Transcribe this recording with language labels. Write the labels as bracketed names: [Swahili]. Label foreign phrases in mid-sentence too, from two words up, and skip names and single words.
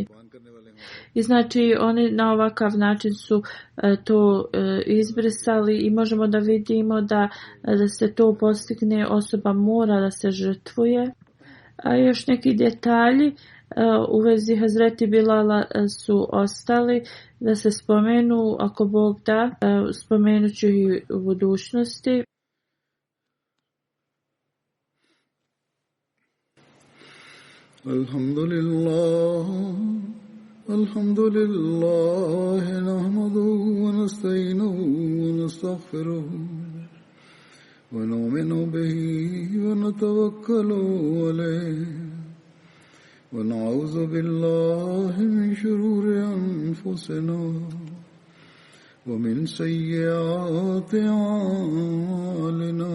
[Bosnian] I znači oni na ovakav način su to izbrisali i možemo da vidimo da se to postigne, osoba mora da se žrtvuje. A još neki detalji u vezi Hazreti Bilala su ostali da se spomenu, ako Bog da, spomenut ću ih u budućnosti. [Arabic] الحمد لله، نحمده ونستعينه و نستغفره ونؤمن به ونتوكل عليه ونعوذ بالله من شرور أنفسنا ومن سيئات أعمالنا.